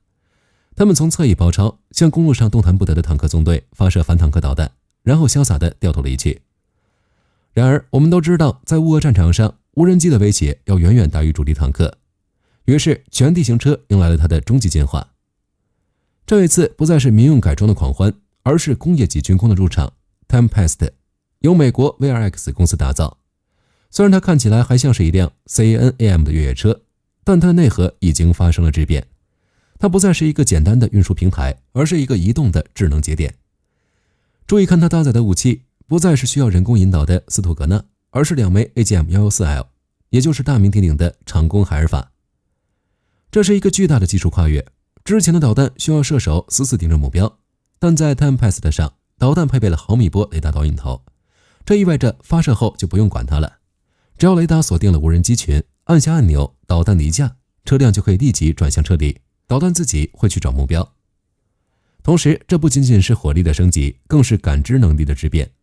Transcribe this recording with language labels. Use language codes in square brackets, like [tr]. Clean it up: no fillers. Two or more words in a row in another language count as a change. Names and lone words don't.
[zh] 他們從側翼包抄，向公路上动弹不得的坦克纵隊發射反坦克導彈，然後瀟灑地掉頭離去。然而，我們都知道，在烏俄戰場上，無人機的威脅要遠遠大於主力坦克。於是，全地形車迎來了它的終極進化。這一次不再是民用改裝的狂歡，而是工業級軍工的入場。Tempest 由美國 VRX 公司打造，雖然它看起來還像是一輛 CANAM 的越野車，但它的內核已經發生了質變。它不再是一個簡單的運輸平台，而是一個移動的智能節點。注意看它搭載的武器，不再是需要人工引導的斯图格納，而是2枚 AGM-114L， 也就是大名鼎鼎的长弓海爾法。這是一個巨大的技術跨越。之前的導彈需要射手死死盯着目標，但在 Tempest 上，導彈配備了毫米波雷達導引頭，這意味着發射後就不用管它了。只要雷達鎖定了無人機群，按下按鈕，導彈離架，車輛就可以立即轉向撤離，導彈自己會去找目標。同時，這不僅僅是火力的升級，更是感知能力的質變。